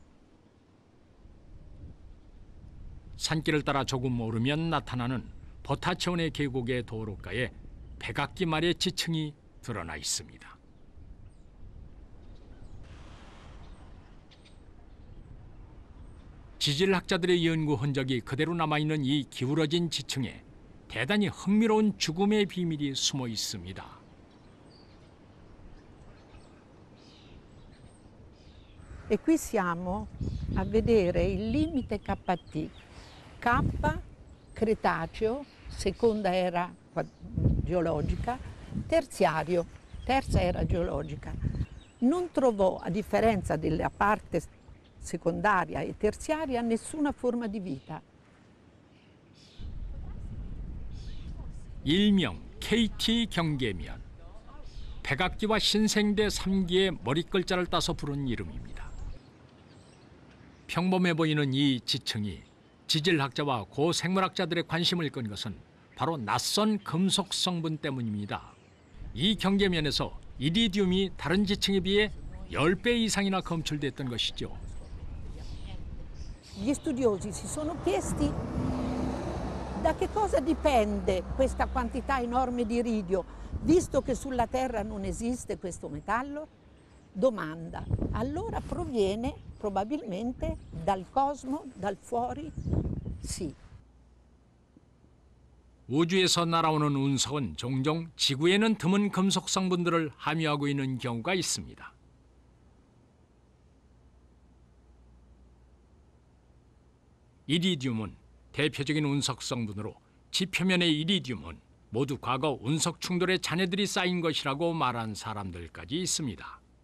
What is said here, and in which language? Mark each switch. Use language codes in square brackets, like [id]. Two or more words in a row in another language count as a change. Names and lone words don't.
[ko] 산길을 따라 조금 오르면 나타나는 보타치온의 계곡의 도로가에 백악기 말의 지층이 드러나 있습니다. 지질학자들의 연구 흔적이 그대로 남아있는 이 기울어진 지층에 대단히 흥미로운 죽음의 비밀이 숨어 있습니다. [it] E qui siamo a vedere il limite KT. K, Cretaceo, seconda era geologica, terziario, terza era geologica. Non trovò, a differenza della parte secondaria e terziaria, nessuna forma di vita. [ko] 일명 KT 경계면, 백악기와 신생대 3기의 머리글자를 따서 부른 이름입니다. 평범해 보이는 이 지층이 지질학자와 고생물학자들의 관심을 끈 것은 바로 낯선 금속 성분 때문입니다. 이 경계면에서 이리듐이 다른 지층에 비해 10배 이상이나 검출됐던 것이죠. [it] Gli studiosi si sono chiesti da che cosa dipende questa quantità enorme di iridio, visto che sulla Terra non esiste questo metallo? Domanda. Allora proviene probabilmente dal cosmo, dal fuori? Sì. [ko] 우주에서 날아오는 운석은 종종 지구에는 드문 금속 성분들을 함유하고 있는 경우가 있습니다. 이리듐은 대표적인 운석 성분으로 지표면의 이리듐은 모두 과거 운석 충돌의 잔해들이 쌓인 것이라고 말한 사람들까지 있습니다.